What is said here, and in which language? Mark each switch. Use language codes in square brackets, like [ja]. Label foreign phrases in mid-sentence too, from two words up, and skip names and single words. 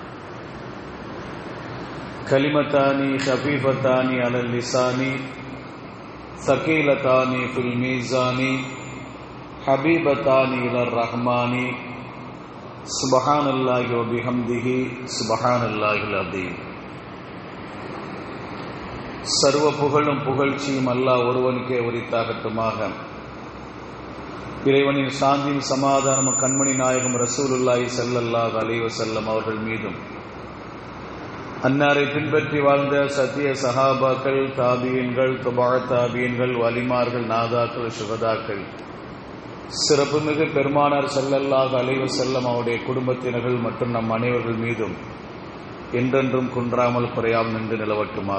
[ar] كلمتان خفيفتان على اللسان ثقيلتان في الميزان حبيبتان إلى الرحمن سبحان الله وبحمده سبحان الله العظيم. [ta] சர்வ புகழும் புகழ்ச்சியும் அல்லாஹ் ஒருவனுக்கே உரித்தாகட்டுமாக. இறைவனின் சாந்தியும் சமாதானம் கண்மணி நாயகம் [ar] رسول الله صلى الله عليه وسلم [ta] அவர்கள் மீதும், அன்னாரை பின்பற்றி வாழ்ந்த சத்திய சஹாபாக்கள், தாபியீன்கள், தபா தாபியீன்கள், வலிமார்கள், நாதாக்கள், சுகதாக்கள், சிறப்புமிகு பெருமானார் [ar] صلى الله عليه وسلم [ta] அவருடைய குடும்பத்தினர்கள் மற்றும் நம் அனைவர்கள் மீதும் என்றென்றும் குன்றாமல் குறையாமல் நின்று நிலவட்டுமாக.